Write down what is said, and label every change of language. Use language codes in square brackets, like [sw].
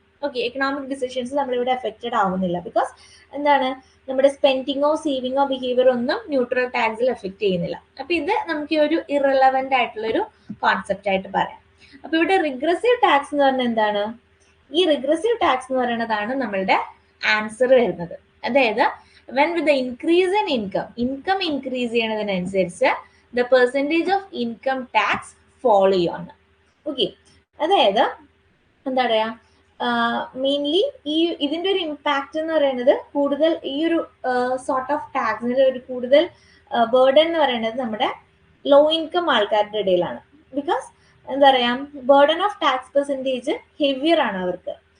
[ml] Okay, economic decisions നമ്മളിവിടെ affected ആവുന്നില്ല. Because എന്താണ്, നമ്മുടെ സ്പെൻഡിങ്ങോ സേവിങ്ങോ ബിഹേവിയർ ഒന്നും ന്യൂട്രൽ ടാക്സിൽ എഫക്ട് ചെയ്യുന്നില്ല. അപ്പൊ ഇത് നമുക്ക് ഈ ഒരു ഇറലവന്റ് ആയിട്ടുള്ള ഒരു കോൺസെപ്റ്റ് ആയിട്ട് പറയാം. അപ്പൊ ഇവിടെ റിഗ്രസീവ് ടാക്സ് എന്ന് പറഞ്ഞാൽ എന്താണ്? ഈ റിഗ്രസീവ് ടാക്സ് എന്ന് പറയുന്നതാണ് നമ്മളുടെ ആൻസർ വരുന്നത്. അതായത് [en] when with the increase in income increase [ml] ചെയ്യണതിനനുസരിച്ച് [en] the percentage of income tax fall [ml] ചെയ്യാണ്. ഓക്കെ, അതായത് എന്താ പറയാ, മെയിൻലി ഇതിന്റെ ഒരു ഇമ്പാക്റ്റ് എന്ന് പറയുന്നത് കൂടുതൽ ഈ ഒരു സോർട്ട് ഓഫ് ടാക്സിന്റെ ഒരു കൂടുതൽ ബേർഡൻ എന്ന് പറയുന്നത് നമ്മുടെ ലോ ഇൻകം ആൾക്കാരുടെ ഇടയിലാണ്. ബിക്കോസ് എന്താ പറയാ, burden of tax percentage heavier ആണ് അവർക്ക്.